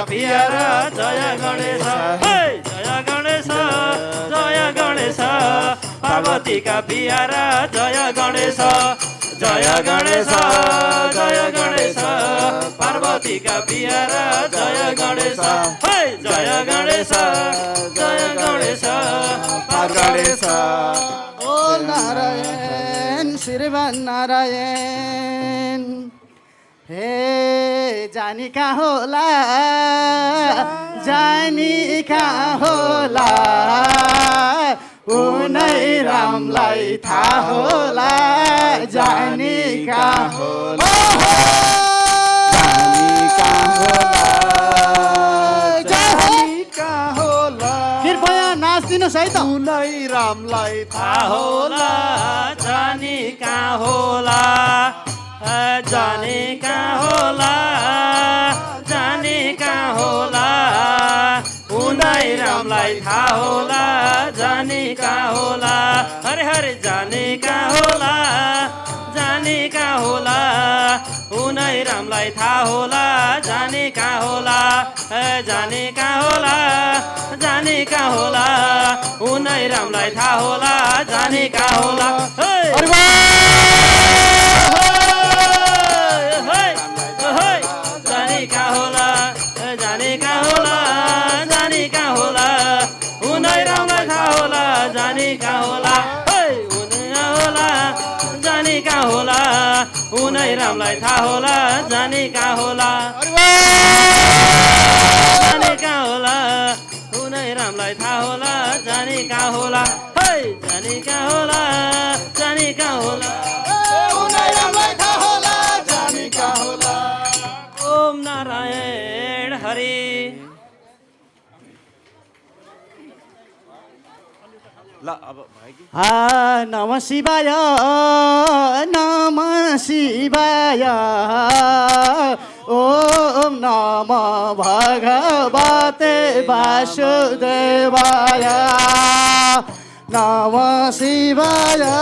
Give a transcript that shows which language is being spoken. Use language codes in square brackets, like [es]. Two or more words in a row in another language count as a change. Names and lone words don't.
[ne] प्यारा जय गणेश जय गणेश जय गणेश पार्वतीका प्यारा जय गणेश जय गणेश जय गणेश पार्वतीका प्यारा जय गणेश जय गणेश जय गणेश गणेश ओ नारायण श्रीमान नारायण हे जानी कहाँ होला जानी कहाँ होला उनै रामलाई थाहा होला जानी कहाँ होला जानी कहाँ होला कृपया नाच्दिनुहोस् है त उनै रामलाई थाहा होला जानी कहाँ होला जानी कहाँ होला जानी कहाँ होला उनै रामलाई थाहा होला जानी कहाँ होला हरे हरे जानी कहाँ होला जानी कहाँ होला उनै रामलाई थाहा होला जानी कहाँ होला जानी कहाँ होला जानी कहाँ होला उनै रामलाई थाहा होला जानी कहाँ होला जानी कहाँ होला जानी कहाँ होला जानी कहाँ होला उनै रामलाई थाहा होला जानी कहाँ होला उनै होला जानी कहाँ होला उनै रामलाई थाहा होला जानी कहाँ होला जानी कहाँ होला उनै रामलाई थाहा होला जानी कहाँ होला जानी कहाँ होला जानी कहाँ होला उनै रामलाई थाहा होला जानी कहाँ होला ओम नारायण हरि [sa] नमः शिवाय नमः शिवाय ओम नमः भगवते वासुदेवाय नमः शिवाय